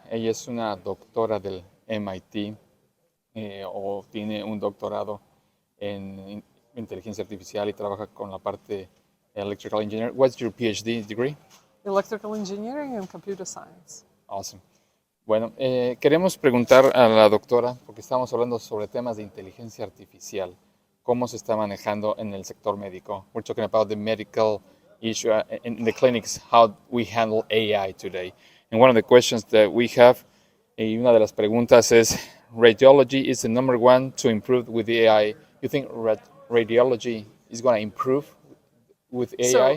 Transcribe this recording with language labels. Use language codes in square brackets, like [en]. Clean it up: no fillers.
[es] Ella es una doctora del MIT o tiene un doctorado en inteligencia artificial y trabaja con la parte electrical engineer. [en] What's your PhD degree? Electrical Engineering and Computer Science. Awesome. [es] Bueno, queremos preguntar a la doctora, porque estamos hablando sobre temas de inteligencia artificial, cómo se está manejando en el sector médico. [en] We're talking about the medical issue in the clinics, how we handle AI today. And one of the questions that we have, [es] y una de las preguntas es, [en] radiology is the number one to improve with the AI. You think radiology is going to improve with AI?